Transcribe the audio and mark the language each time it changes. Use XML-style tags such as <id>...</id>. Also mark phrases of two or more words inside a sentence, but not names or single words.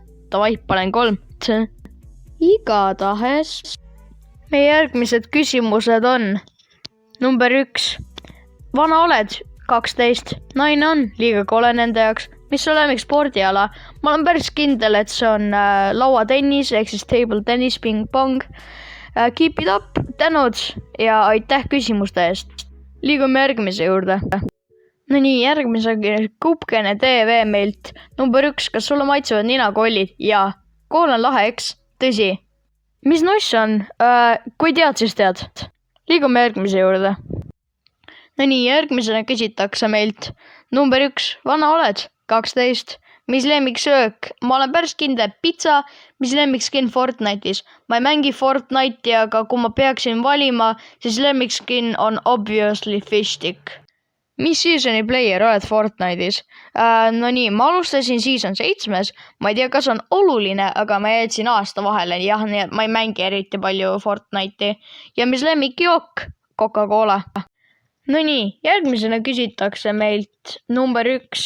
<et>Tavai, panen 3. Igatahes. Meie järgmised küsimused on number 1. Vana oled? 12. Naine on? Liiga kole nende jaoks. Mis su lemmik spordiala? Ma olen päris kindel, et see on lauatennis, ehk siis</et> <en>table tennis,</en> <et>ping-pong.</et> <en>Keep it up,</en> <et>tänud ja aitäh küsimuste eest. Liigume järgmise juurde. No nii, järgmisega Kupkene TV meilt. Number 1, kas sulle maitsevad ninakollid? Jaa. Kool on lahe, eks? Tõsi. Mis nuss on? Kui tead, siis tead. Liigume järgmise juurde. No nii, järgmisena küsitakse meilt. Number 1, vana oled? 12. Mis lemmiksöök? Ma olen päris kindel pitsa, mis lemmikskin Fortnite'is. Ma ei mängi Fortnite'i, aga kui ma peaksin valima, siis lemmikskin on</et> <en>obviously fish stick.</en> <et>Mis seasoni player oled Fortnite'is? No nii, ma alustasin season 7. Ma ei tea, kas on oluline, aga ma jätsin aasta vahele. Jah, nii et ma ei mängi eriti palju Fortnite'i. Ja mis lemmikjook? Coca-Cola. No nii, järgmisena küsitakse meilt number 1.</et>